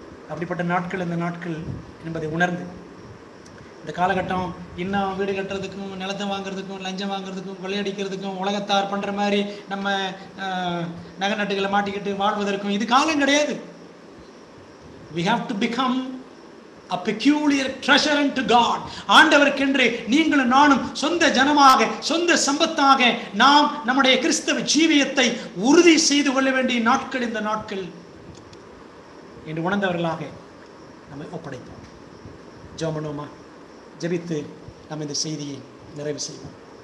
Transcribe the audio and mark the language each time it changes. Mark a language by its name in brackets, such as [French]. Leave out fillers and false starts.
[Tamil] அப்படிப்பட்ட நாட்கள் இந்த நாட்கள் என்பதை உணர்ந்து இந்த காலகட்டம் இன்னும் வீடு கட்டுறதுக்கும், நிலத்தை வாங்குறதுக்கும், லஞ்சம் வாங்குறதுக்கும், கொள்ளையடிக்கிறதுக்கும், உலகத்தார் பண்ணுற மாதிரி நம்ம நகை நட்டுகளை மாட்டிக்கிட்டு வாழ்வதற்கும் இது காலம் கிடையாது. [English] We have to become a peculiar treasure unto God. [Tamil] ஆண்டவருக்கென்று நீங்களும் நானும் சொந்த ஜனமாக, சொந்த சம்பத்தாக நாம் நம்முடைய கிறிஸ்தவ ஜீவியத்தை உறுதி செய்து கொள்ள வேண்டிய நாட்கள் இந்த நாட்கள் என்று உணர்ந்தவர்களாக நம்மை ஒப்படைப்போம். ஜெபமனோமா, ஜெபித்து நம்ம இந்த செய்தியை நிறைவு செய்வோம்.